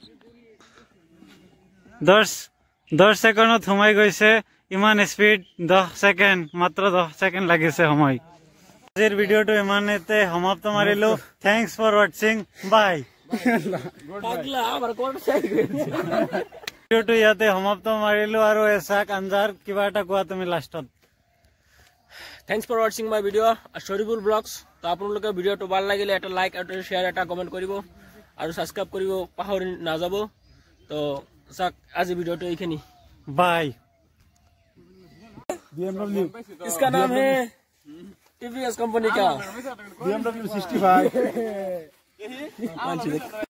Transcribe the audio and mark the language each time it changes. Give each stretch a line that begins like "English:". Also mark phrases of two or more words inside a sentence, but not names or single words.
Assamese: 10 ছেকেণ্ডত সোমাই গৈছে ইমান স্পীড 10 ছেকেণ্ড মাত্ৰ 10 ছেকেণ্ড লাগিছে সময় আজিৰ ভিডিঅ'টো ইমানতে সমাপ্ত মাৰিলো
English: thanks for watching bye
Assamese: ভিডিঅ'টো ইয়াতে সমাপ্ত মাৰিলো আৰু এচাক আঞ্জাৰ কিবা এটা কোৱা তুমি লাষ্টত
English: thanks for watching my video'
Assamese: শৰীফুল ব্লগছ তো আপোনালোকে ভিডিঅ'টো ভাল লাগিলে এটা লাইক এটা শ্বেয়াৰ এটা কমেণ্ট কৰিব আৰু সাবস্ক্ৰাইব কৰিব পাহৰি নাযাব তো চাক আজি ভিডিঅ'টো এইখিনি বাই BMW
Hindi: इसका नाम है टीवीएस कंपनी का BMW 65